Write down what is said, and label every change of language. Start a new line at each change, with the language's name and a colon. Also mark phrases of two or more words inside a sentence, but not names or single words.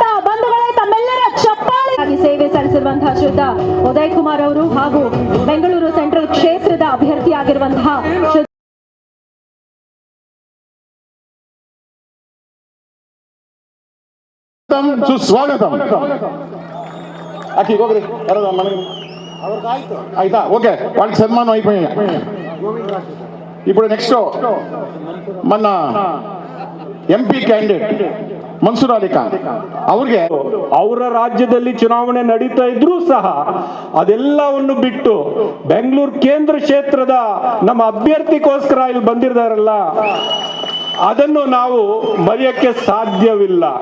Kannada: ಬಂಧುಗಳೇ, ತಮ್ಮೆಲ್ಲರ ಚಪ್ಪಾಳೆ ಸೇವೆ ಸಲ್ಲಿಸಿರುವಂತಹ ಶ್ರೀಯುತ ಉದಯ್ ಕುಮಾರ್ ಅವರು ಹಾಗೂ ಬೆಂಗಳೂರು ಸೆಂಟ್ರಲ್ ಕ್ಷೇತ್ರದ ಅಭ್ಯರ್ಥಿಯಾಗಿರುವಂತಹ
Telugu: సుస్వాగతం.
Kannada: ಹೋಗ್ರಿ ಆಯ್ತಾ?
Telugu: ఓకే, వాళ్ళకి సన్మానం అయిపోయాయి. ఇప్పుడు నెక్స్ట్ మన
English: MP candidate
Telugu: ಮನ್ಸೂರ್ ಅಲಿ ಖಾನ್ ಅವ್ರಿಗೆ
Kannada: ಅವರ ರಾಜ್ಯದಲ್ಲಿ ಚುನಾವಣೆ ನಡೀತಾ ಇದ್ರೂ ಸಹ ಅದೆಲ್ಲವನ್ನು ಬಿಟ್ಟು ಬೆಂಗಳೂರು ಕೇಂದ್ರ ಕ್ಷೇತ್ರದ ನಮ್ಮ ಅಭ್ಯರ್ಥಿಗೋಸ್ಕರ ಇಲ್ಲಿ ಬಂದಿದ್ದಾರಲ್ಲ, ಅದನ್ನು ನಾವು ಮರೆಯಕ್ಕೆ ಸಾಧ್ಯವಿಲ್ಲ.